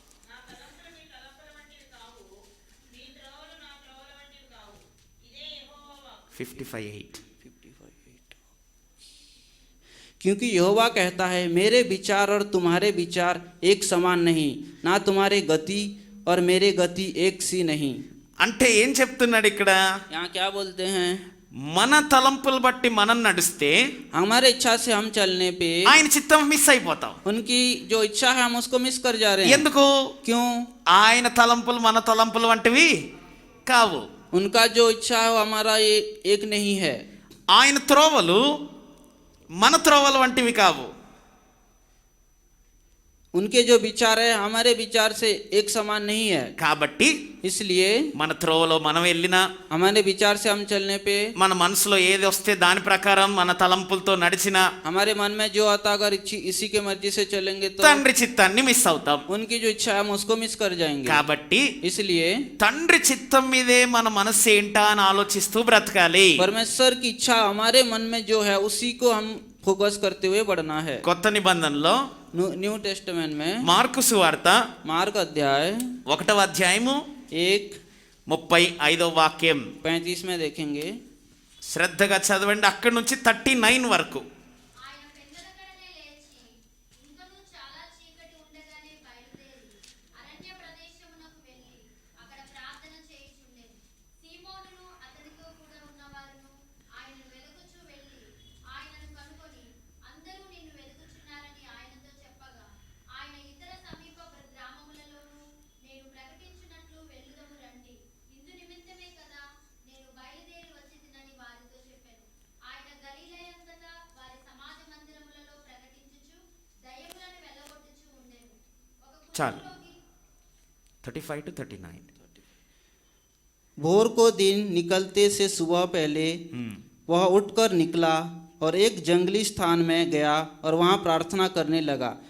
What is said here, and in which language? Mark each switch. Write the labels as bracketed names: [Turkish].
[Telugu] నా తలంపులు మీ తలంపుల వంటివి కావు, మీ త్రోవలు నా త్రోవల వంటివి కావు. ఇదే యెహోవా వాక్కు. 55:8. [Hindi] क्योंकि यहोवा कहता है मेरे विचार और तुम्हारे विचार एक समान नहीं, ना तुम्हारे गति और मेरे गति एक सी नहीं। [Telugu] అంటే ఏం చెప్తున్నాడు ఇక్కడ? [Hindi] यहाँ क्या बोलते हैं? [Telugu] మన తలంపులు బట్టి మనం నడిస్తే [Hindi] हमारे इच्छा से हम चलने पे [Telugu] ఆయన చిత్తం మిస్ అయిపోతాం. [Hindi] उनकी जो इच्छा है हम उसको मिस कर जा रहे हैं। [Telugu] ఎందుకు? [Hindi] क्यों? [Telugu] ఆయన తలంపులు మన తలంపులు వంటివి కావు. [Hindi] उनका जो इच्छा है वो हमारा ये एक नहीं है। [Telugu] ఆయన త్రోవలు మన త్రోవలు వంటివి కావు. [Hindi] उनके जो विचार है हमारे विचार से एक समान नहीं है। [Telugu] కాబట్టి [Hindi] इसलिए [Telugu] మన త్రోవలో మనం వెళ్ళినా, [Hindi] हमारे विचार से हम चलने पे, [Telugu] మన మనసులో ఏది వస్తే దాని ప్రకారం మన తలంపులతో నడిచినా [Hindi] हमारे मन में जो आता अगर इसी के मर्जी से चलेंगे तो [Telugu] తండ్రి చిత్తాన్ని మిస్ అవుతాం. [Hindi] उनकी जो इच्छा है हम उसको मिस कर जाएंगे। [Telugu] కాబట్టి [Hindi] इसलिए [Telugu] తండ్రి చిత్తం మీదే మన మనసు ఏంటా అని ఆలోచిస్తూ బ్రతకాలి. [Hindi] परमेश्वर की इच्छा हमारे मन में जो है उसी को हम फोकस करते हुए बढ़ना है। [Telugu] కొత్త నిబంధనలో [Hindi] न्यू टेस्टमेंट में [Telugu] మార్కు సువార్త [Hindi] मार्क अध्याय [Telugu] 1వ అధ్యాయము 35వ వాక్యం [Hindi] 35 में देखेंगे। [Telugu] శ్రద్ధగా చదవండి. అక్కడి నుంచి 39 వరకు. ఆయన పెందలకడనే లేచి ఇంకనూ చాలా చీకటి ఉండగానే బయలుదేరి అరణ్య ప్రదేశమునకు వెళ్ళి అక్కడ ప్రార్థన చేయుచుండెను. సీమోనును అతనితో కూడా ఉన్నవారును ఆయనను వెలుగుచూ వెళ్ళి ఆయనను కనుగొని అందరూ నిన్ను వెలుగుచున్నారని ఆయనతో చెప్పగా ఆయన ఇతర సమీప గ్రామములలోనూ నేను ప్రకటించినట్లు వెళ్ళుదము రండి, ఇందు నిమిత్తమే కదా నేను బయలుదేరి వచ్చితినని వారితో చెప్పాను. ఆయన గలిలయంతటా వారి సమాజ మందిరములలో ప్రకటించుచు దయ్యములను వెళ్ళగొట్టుచు ఉండెను. ఒక చాలు. కుష్ఠరోగి [English] 35 to 39. [Hindi] भोर को दिन निकलते से सुबह पहले वह उठकर निकला और एक जंगली स्थान में गया और वहाँ प्रार्थना करने लगा।